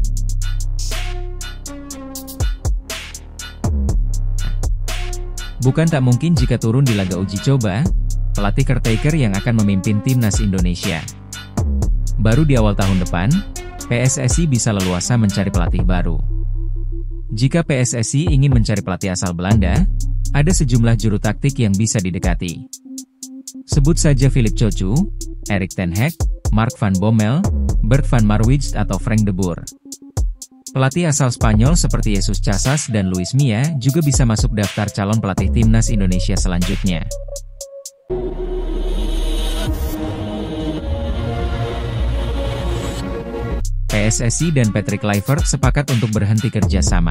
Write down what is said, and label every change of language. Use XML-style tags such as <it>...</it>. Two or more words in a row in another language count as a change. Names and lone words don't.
<id>Bukan tak mungkin jika turun di laga uji coba, pelatih caretaker yang akan memimpin Timnas Indonesia. Baru di awal tahun depan, PSSI bisa leluasa mencari pelatih baru. Jika PSSI ingin mencari pelatih asal Belanda, ada sejumlah juru taktik yang bisa didekati. Sebut saja Philippe Cocu, Erik ten Hag, Mark van Bommel, Bert van Marwijk atau Frank de Boer. Pelatih asal Spanyol seperti Jesus Casas dan Luis Milla juga bisa masuk daftar calon pelatih Timnas Indonesia selanjutnya. PSSI dan Patrick Kluivert sepakat untuk berhenti kerja sama.</id>